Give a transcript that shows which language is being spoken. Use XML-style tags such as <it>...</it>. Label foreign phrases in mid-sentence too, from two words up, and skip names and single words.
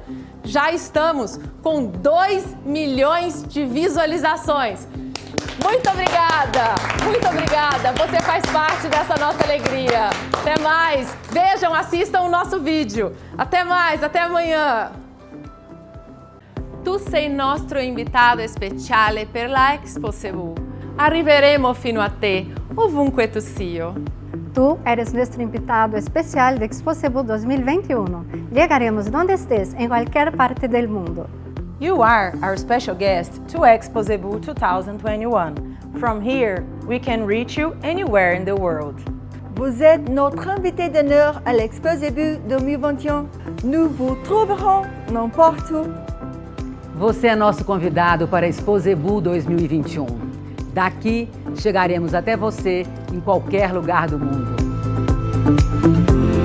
<pt>Já estamos com 2 milhões de visualizações. Muito obrigada! Muito obrigada! Você faz parte dessa nossa alegria. Até mais! Vejam, assistam o nosso vídeo. Até mais, até amanhã!</pt> <it>Tu sei nostro invitato speciale per la Exposebu. Arriveremo fino a te, ovunque tu sia.</it> <es>Tú eres nuestro invitado especial de Exposebu 2021. Llegaremos donde estés, en cualquier parte del mundo.</es> <en>You are our special guest to Exposebu 2021. From here, we can reach you anywhere in the world.</en> <fr>Vous êtes notre invité d'honneur à l'Exposebu 2021. Nous vous trouverons n'importe où.</fr> <pt>Você é nosso convidado para a Exposebu 2021. Daqui, chegaremos até você em qualquer lugar do mundo.</pt>